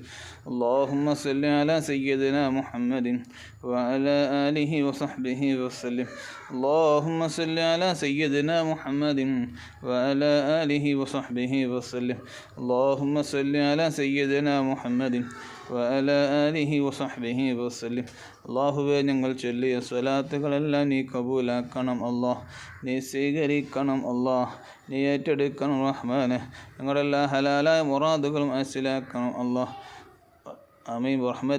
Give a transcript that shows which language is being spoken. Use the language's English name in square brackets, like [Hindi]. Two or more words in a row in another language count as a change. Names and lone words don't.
[Arabic] اللهم صل على سيدنا محمد وعلى آله وصحبه وسلم. اللهم صل على سيدنا محمد وعلى آله وصحبه وسلم. اللهم صل على سيدنا محمد وعلى آله وصحبه وسلم. [Malayalam] അല്ലാഹുവേ, ഞങ്ങൾ ചൊല്ലിയ സ്വലാത്തുകളെല്ലാം നീ കബൂലാക്കണം അല്ലാഹ്, നീ സ്വീകരിക്കണം അല്ലാഹ്, നീ ഏറ്റെടുക്കണം റഹ്മാനെ. ഞങ്ങളുടെ എല്ലാ ഹലാലായ മുറാദുകളും മനസ്സിലാക്കണം അല്ലാഹ്. ആമീൻ. റഹ്മത്ത്